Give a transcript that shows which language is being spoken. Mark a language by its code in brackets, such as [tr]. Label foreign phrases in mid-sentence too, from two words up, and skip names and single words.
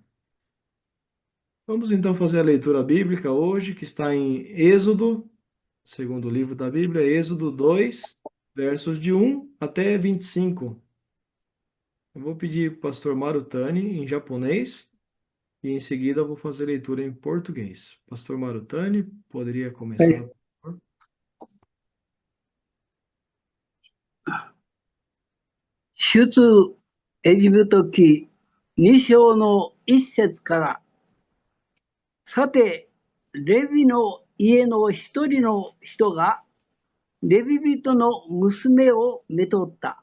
[pt] Vamos então fazer a leitura bíblica hoje, que está em Êxodo, segundo livro da Bíblia, Êxodo 2, versos de 1 até 25. Eu vou pedir para o pastor Marutani em japonês e em seguida eu vou fazer a leitura em português. Pastor Marutani, poderia começar, por favor? [ja] 出エジプト記2章の1節から、さて、レビの家の一人の人が、レビ人の娘をめとった。